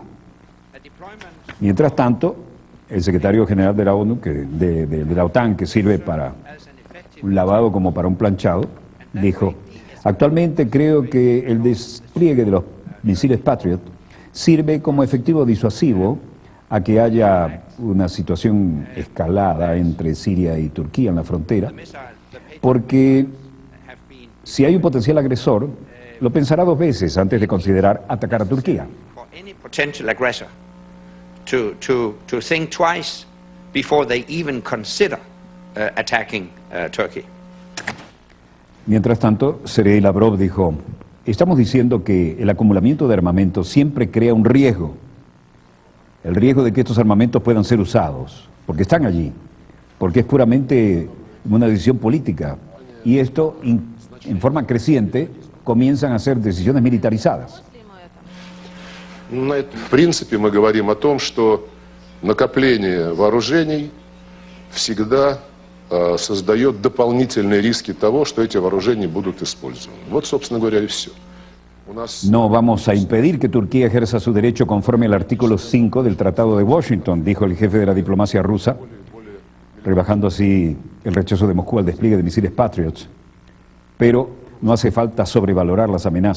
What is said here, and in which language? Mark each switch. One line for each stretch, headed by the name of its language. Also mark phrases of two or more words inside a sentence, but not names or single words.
Spanish: Mientras tanto, el secretario general de la ONU, de la OTAN, que sirve para un lavado como para un planchado, dijo: actualmente creo que el despliegue de los misiles Patriot sirve como efectivo disuasivo a que haya una situación escalada entre Siria y Turquía en la frontera, porque si hay un potencial agresor, lo pensará dos veces antes de considerar atacar a Turquía.
English: To think twice before they even consider attacking Turkey.
Spanish: Mientras tanto, Sergei Lavrov dijo: estamos diciendo que el acumulamiento de armamento siempre crea un riesgo, el riesgo de que estos armamentos puedan ser usados, porque están allí, porque es puramente una decisión política, y esto en forma creciente comienzan a ser decisiones militarizadas.
Russian: В принципе, мы говорим о том, что накопление вооружений всегда создает дополнительные риски того, что эти вооружения будут использованы. Вот, собственно говоря, и все.
Spanish: No vamos a impedir que Turquía ejerza su derecho conforme al artículo 5 del Tratado de Washington, dijo el jefe de la diplomacia rusa, rebajando así el rechazo de Moscú al despliegue de misiles Patriots. Pero no hace falta sobrevalorar las amenazas.